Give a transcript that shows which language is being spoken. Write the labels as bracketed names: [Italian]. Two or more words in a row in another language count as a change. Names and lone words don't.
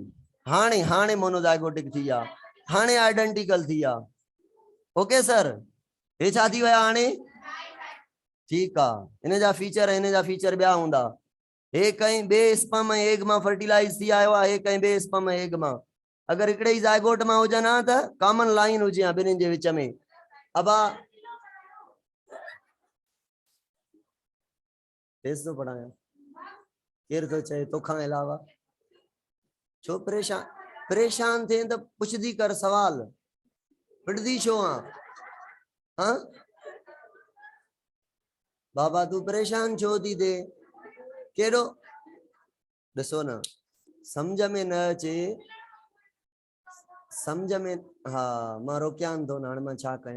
[Sindhi] हाणे मोनोजाइगोटिक थी विया, हाणे आइडेंटिकल थी विया। ओके सर, हे छा थी विया हाणे? ठीक आहे, इन जा फीचर ॿिया हूंदा। हे कहीं बे स्पर्म ऐं एग मां फर्टिलाइज थी आयो आहे, हे कहीं बे स्पर्म ऐं एग मां। अगर हिकिड़े ही जाइगोट मां हुजनि हा त [English] common line [Sindhi] हुजे हा ॿिन्हिनि जे विच में। अब तेज तो पढ़ाया, केर तो चए तोखां अलावा? छो परेशान थे त पुछदी कर सवाल, पिटदी छो हाँ? बाबा तू परेशान छो थी थे? केड़ो ॾिसो न, समझ में न अचे, समझ में, हाँ मां रोकियां थो न, हाणे मां छा कयां?